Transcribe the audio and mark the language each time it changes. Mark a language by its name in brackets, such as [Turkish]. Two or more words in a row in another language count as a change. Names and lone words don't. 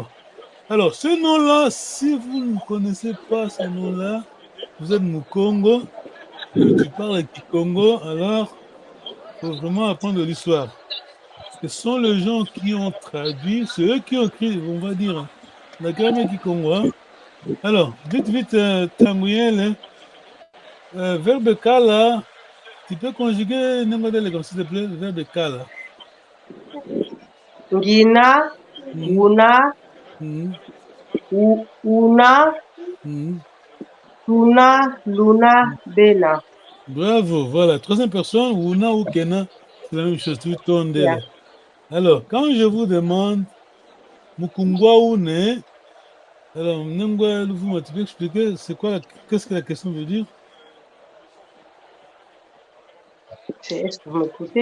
[French] Alors, ce nom-là, si vous ne connaissez pas ce nom-là, vous êtes Mukongo, tu parles Kikongo, alors il faut vraiment apprendre l'histoire. Ce sont les gens qui ont traduit, c'est eux qui ont écrit, on va dire, la grammaire Kikongo. Hein? Alors, vite, Tamouyen, verbe kala, tu peux conjuguer n'importe comme s'il te plaît, le verbe kala. [Kongo] Ngina, una, una, tuna, luna, bena. [French] Bravo, voilà. Troisième personne, una ou kena, c'est la même chose, tu tournes d'elle. Alors, quand je vous demande mukungwa une, alors, vous tu peux expliquer qu'est-ce que la question veut dire? Est-ce que vous m'écoutez?